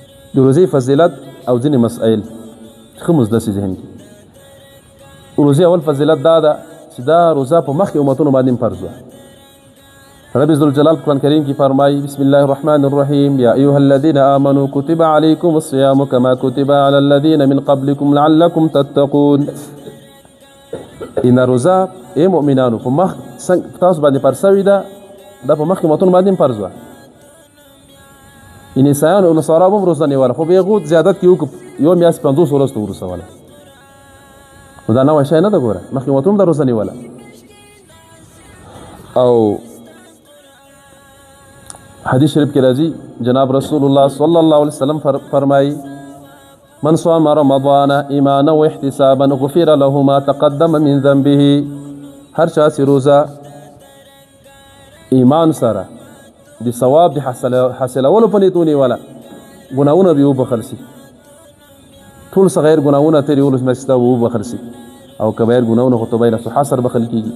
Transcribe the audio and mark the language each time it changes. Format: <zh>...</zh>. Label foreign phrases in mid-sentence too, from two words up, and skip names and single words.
<ps>د روزې فضیلت او ځینې مسائل ښه مزده سي ذهن کې. روزې اول فضیلت دا ده چې دا روزه په مخکې امتونو باندې فرض وه. رب ذوالجلال په قرآن کریم کې فرمایي</ps> <ar>بسم الله الرحمن الرحیم یا ایها الذین آمنوا کتب علیکم الصیام کما کتب علی الذین من قبلکم لعلکم تتقون.</ar> <ps>ان روزه ای مؤمنانو په مخ تاسو باندې فرض شوې ده، دا په مخکې امتونو باندې فرض وه. ان عیسایانو او نصارا هم روزه نیوله، خو به یې غوت زیادت کې وکړو، یوه میاشت 50 ورځو ته ورسوله. نو دا نوی شی نه ده، ګوره مخکې امتونو دا روزه نیوله. او حدیث شریف کې راځي جناب رسول الله</ps> <ar>صلی الله علیه وسلم فرمایي من صام رمضان ایمانا و احتسابا غفر له ما تقدم من ذنبه.</ar> <ps>هر چا چې روزه ایمان سره د ثواب د حاصلولو په نیت ونیوله، ګناهونه به وبخښل شي. ټول صغیر ګناهونه ترې ولس مسته وبخښل شي، او کبایر ګناهونه خو توبه نصوحه سره بخښل کېږي.</ps>